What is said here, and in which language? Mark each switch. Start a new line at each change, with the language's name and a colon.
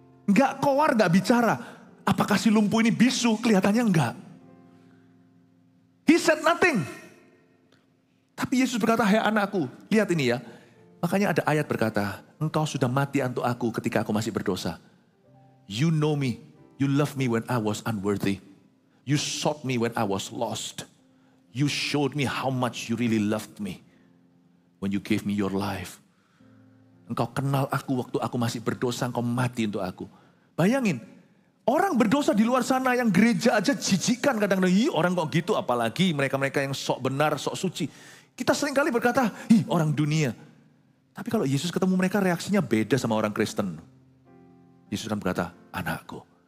Indonesian: Enggak keluar, enggak bicara. Apakah si lumpuh ini bisu? Kelihatannya enggak.
English: He said nothing.
Indonesian: Tapi Yesus berkata, hai anakku, lihat ini ya. Makanya ada ayat berkata, engkau sudah mati untuk aku ketika aku masih berdosa.
English: You know me, you love me when I was unworthy. You sought me when I was lost. You showed me how much you really loved me when you gave me your life.
Indonesian: Engkau kenal aku waktu aku masih berdosa, engkau mati untuk aku. Bayangin, orang berdosa di luar sana yang gereja aja jijikan kadang-kadang. Orang kok gitu, apalagi mereka-mereka yang sok benar, sok suci. Kita seringkali berkata, orang dunia. Tapi kalau Yesus ketemu mereka reaksinya beda sama orang Kristen. Yesus kan berkata, anakku.